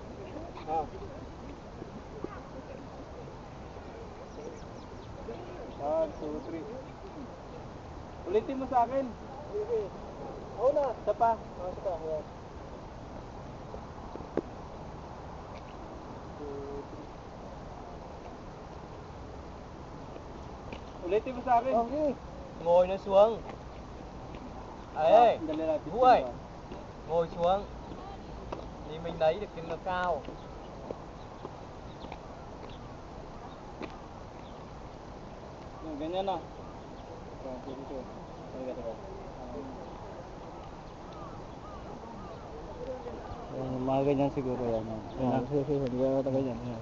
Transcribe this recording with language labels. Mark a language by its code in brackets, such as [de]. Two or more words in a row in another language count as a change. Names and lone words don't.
[tl] Ah. 1, 2, 3. Ulitin mo sa akin. Oo na. Isa pa. Isa pa. Ayan. 2, 3. Ulitin mo sa akin. Okay. [vi] Ngồi nó xuống. Ê, [tl] Dali natin. [vi] Vũ ơi, ngồi xuống. Thì mình lấy được cái nó cao. [tl] Ganyan na. Mga ganyan siguro yan. Ganyan.